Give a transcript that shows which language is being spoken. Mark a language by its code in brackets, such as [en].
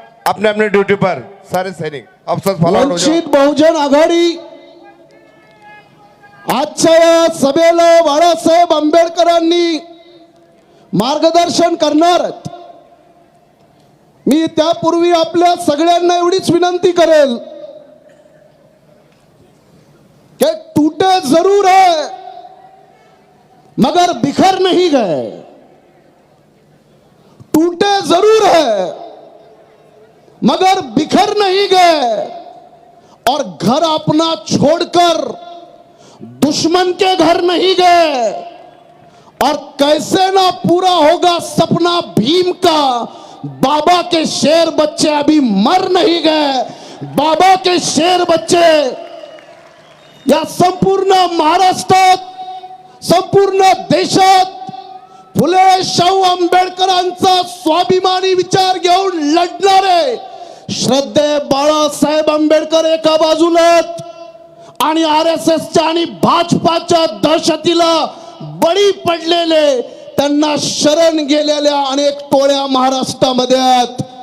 [hi] अपने अपने ड्यूटी पर सारे सैनिक अफसर फॉलो. [mr] वंचित बहुजन आघाडी आजच्या या सभेला बाळासाहेब आंबेडकरांनी मार्गदर्शन करणार आहेत. मी त्यापूर्वी आपल्या सगळ्यांना एवढीच विनंती करेल कि [hi] टूटे जरूर है मगर बिखर नहीं गए. टूटे जरूर है मगर बिखर नहीं गए और घर अपना छोड़कर दुश्मन के घर नहीं गए. और कैसे ना पूरा होगा सपना भीम का. बाबा के शेर बच्चे अभी मर नहीं गए. बाबा के शेर बच्चे [mr] या संपूर्ण महाराष्ट्रात संपूर्ण देशात फुले शाहू आंबेडकरांचा स्वाभिमानी विचार घेऊन लढणारे श्रद्धेय बाळासाहेब आंबेडकर एका बाजूला आणि RSSच्या आणि भाजपाच्या दहशतीला बळी पडलेले त्यांना शरण गेलेल्या अनेक टोळ्या महाराष्ट्रामध्ये आहेत.